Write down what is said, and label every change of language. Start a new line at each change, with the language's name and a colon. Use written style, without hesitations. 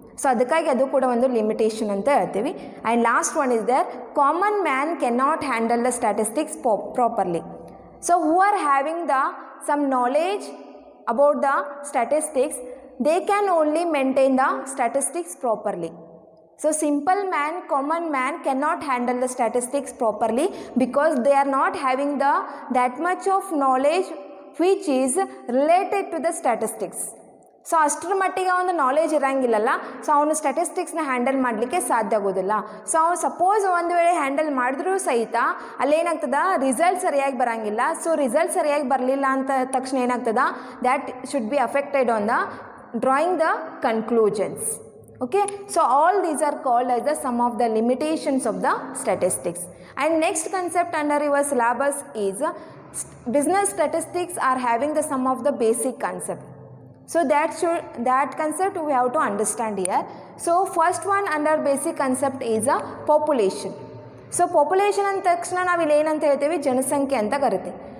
Kannada: So ಅದಕ್ಕಾಗಿ ಅದು ಕೂಡ ಒಂದು ಲಿಮಿಟೇಷನ್ ಅಂತ ಹೇಳ್ತೀವಿ.
English: And last one is there, common man can not handle the statistics properly. So who are having the some knowledge about the statistics, they can only maintain the statistics properly. So simple man, common man cannot handle the statistics properly because they are not having that much of knowledge which is related to the statistics.
Kannada: So ಅಷ್ಟರ ಮಟ್ಟಿಗೆ ಒಂದು knowledge ಇರೋಂಗಿಲ್ಲಲ್ಲ, so ಅವನು ಸ್ಟ್ಯಾಟಿಸ್ಟಿಕ್ಸ್ನ handle ಮಾಡಲಿಕ್ಕೆ ಸಾಧ್ಯ ಆಗೋದಿಲ್ಲ. So ಅವ್ನು suppose ಒಂದು ವೇಳೆ ಹ್ಯಾಂಡಲ್ ಮಾಡಿದ್ರೂ ಸಹಿತ ಅಲ್ಲೇನಾಗ್ತದ ರಿಸಲ್ಟ್ ಸರಿಯಾಗಿ ಬರೋಂಗಿಲ್ಲ. ಸೊ ರಿಸಲ್ಟ್ ಸರಿಯಾಗಿ ಬರಲಿಲ್ಲ ಅಂತ ತಕ್ಷಣ ಏನಾಗ್ತದ,
English: That should be affected on the drawing the conclusions. Okay, so all these are called as the some of the limitations of the statistics. And next concept under your syllabus is business statistics are having the some of the basic concept. So that concept we have to understand here. So first one under basic concept is a population.
Kannada: So population ಅಂತ ತಕ್ಷಣ ನಾವು ಇಲ್ಲಿ ಏನಂತ ಹೇಳ್ತೀವಿ, ಜನಸಂಖ್ಯೆ ಅಂತ ಕರಿತೀವಿ.